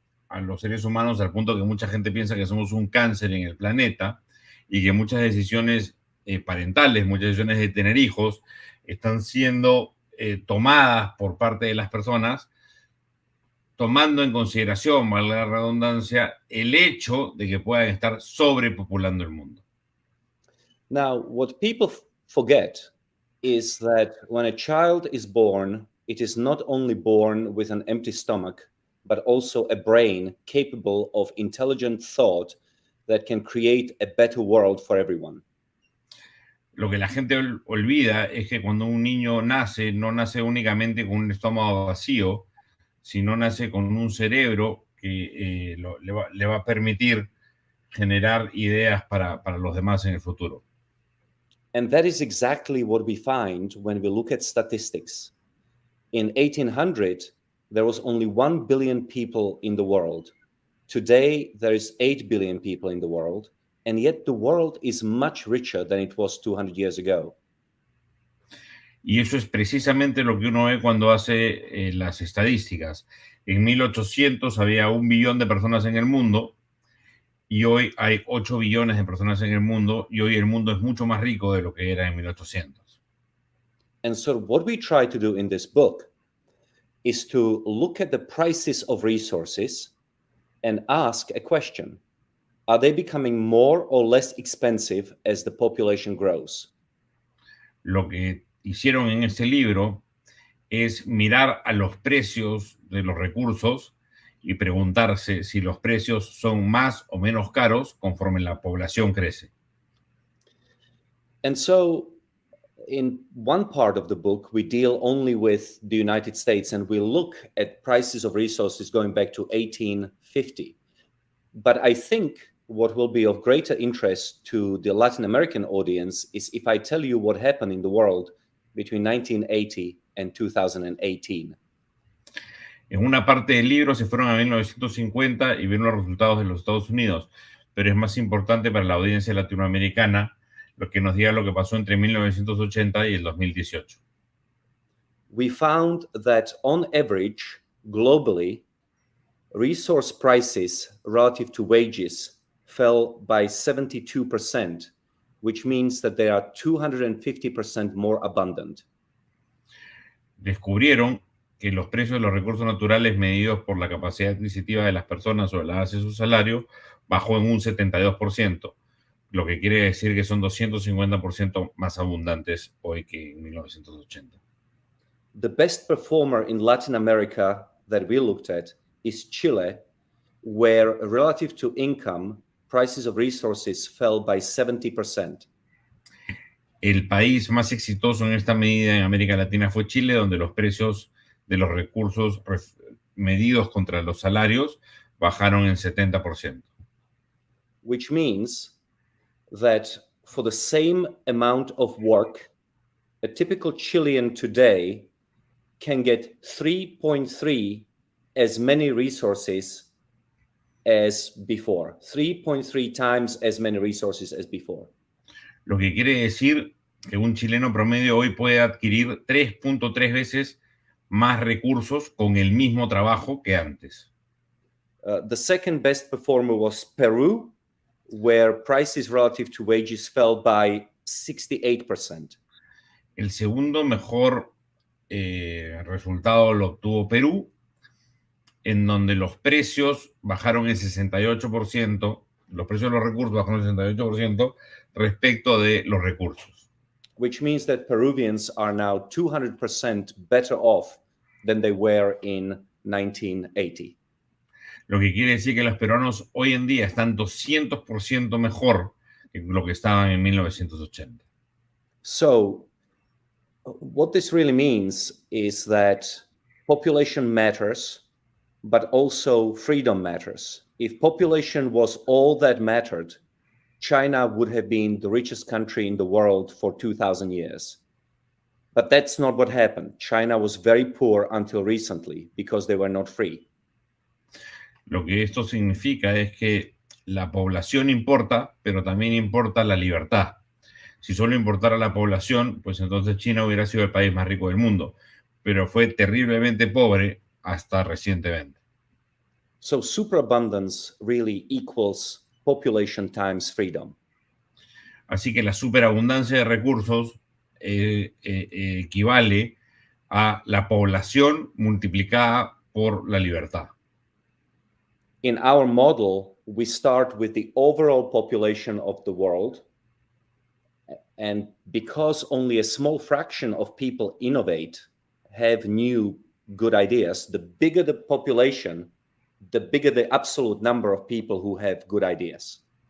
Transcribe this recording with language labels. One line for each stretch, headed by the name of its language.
Spanish: a los seres humanos al punto que mucha gente piensa que somos un cáncer en el planeta y que muchas decisiones parentales, muchas decisiones de tener hijos están siendo tomadas por parte de las personas tomando en consideración, valga la redundancia, el hecho de que puedan estar sobrepopulando el mundo.
English: Now, what people forget is that when a child is born, it is not only born with an empty stomach, but also a brain capable of intelligent thought that can create a better world for everyone.
Spanish: Lo que la gente olvida es que cuando un niño nace, no nace únicamente con un estómago vacío, sino nace con un cerebro que le va a permitir generar ideas para los demás en el futuro.
English: And that is exactly what we find when we look at statistics. In 1800, there was only 1 billion people in the world. Today, there is 8 billion people in the world, and yet the world is much richer than it was 200 years ago.
Spanish: Y eso es precisamente lo que uno ve cuando hace las estadísticas. En 1800 había 1 billón de personas en el mundo y hoy hay 8 billones de personas en el mundo y hoy el mundo es mucho más rico de lo que era en 1800.
English: And so what we try to do in this book is to look at the prices of resources and ask a question. Are they becoming more or less expensive as the population grows?
Spanish: Lo que hicieron en este libro es mirar a los precios de los recursos y preguntarse si los precios son más o menos caros conforme la población crece.
English: And so in one part of the book, we deal only with the United States and we look at prices of resources going back to 1850. But I think what will be of greater interest to the Latin American audience is if I tell you what happened in the world between 1980 and 2018.
Spanish: En una parte del libro se fueron a 1950 y vieron los resultados de los Estados Unidos, pero es más importante para la audiencia latinoamericana lo que nos diga lo que pasó entre 1980 y el 2018.
English: We found that on average, globally, resource prices relative to wages fell by 72%, which means that they are 250% more abundant.
Spanish: Descubrieron que los precios de los recursos naturales medidos por la capacidad adquisitiva de las personas sobre la base de su salario bajó en un 72%, lo que quiere decir que son 250% más abundantes hoy que en 1980.
English: The best performer in Latin America that we looked at is Chile, where relative to income, prices of resources fell by 70%.
Spanish: El país más exitoso en esta medida en América Latina fue Chile, donde los precios de los recursos medidos contra los salarios bajaron en 70%.
English: Which means that for the same amount of work, a typical Chilean today can get 3.3 as many resources as before, 3.3 times as many resources as before.
Spanish: Lo que quiere decir que un chileno promedio hoy puede adquirir 3.3 veces más recursos con el mismo trabajo que antes.
English: The second best performer was Peru, where prices relative to wages fell by 68%.
Spanish: El segundo mejor resultado lo obtuvo Perú, en donde los precios bajaron el 68%, los precios de los recursos bajaron el 68% respecto de los recursos.
English: Which means that Peruvians are now 200% better off than they were in 1980.
Spanish: Lo que quiere decir que los peruanos hoy en día están 200% mejor que lo que estaban en 1980.
English: So, what this really means is that population matters, but also freedom matters. If population was all that mattered, China would have been the richest country in the world for 2,000 years. But that's not what happened. China was very poor until recently because they were not free.
Spanish: Lo que esto significa es que la población importa, pero también importa la libertad. Si solo importara la población, pues entonces China hubiera sido el país más rico del mundo, pero fue terriblemente pobre hasta recientemente.
English: So superabundance really equals population times freedom.
Spanish: Así que la superabundancia de recursos equivale a la población multiplicada por la libertad.
English: In our model, we start with the overall population of the world. And because only a small fraction of people innovate, have new good ideas, the bigger the population, the bigger the absolute number of people who have good ideas.